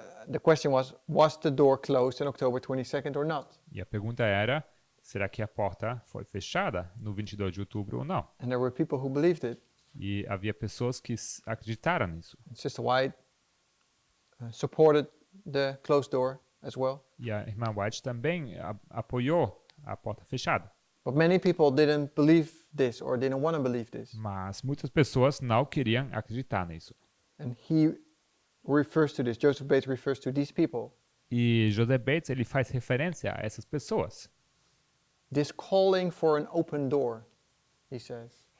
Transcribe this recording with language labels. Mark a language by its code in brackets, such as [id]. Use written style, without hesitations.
[en] The question was the door closed on October 22nd or not? [pt] E a pergunta era, será que a porta foi fechada no 22 de outubro ou não? [en] And there were people who believed it. [pt] E havia pessoas que acreditaram nisso. [en] And Sister White supported the closed door as well. [pt] E a irmã White também apoiou a porta fechada. [en] But many people didn't believe this or didn't want to believe this. [pt] Mas muitas pessoas não queriam acreditar nisso. [en] And he refers to this, Joseph Bates refers to these people. [pt] E Joseph Bates ele faz referência a essas pessoas. [en] This calling for an open door, he says.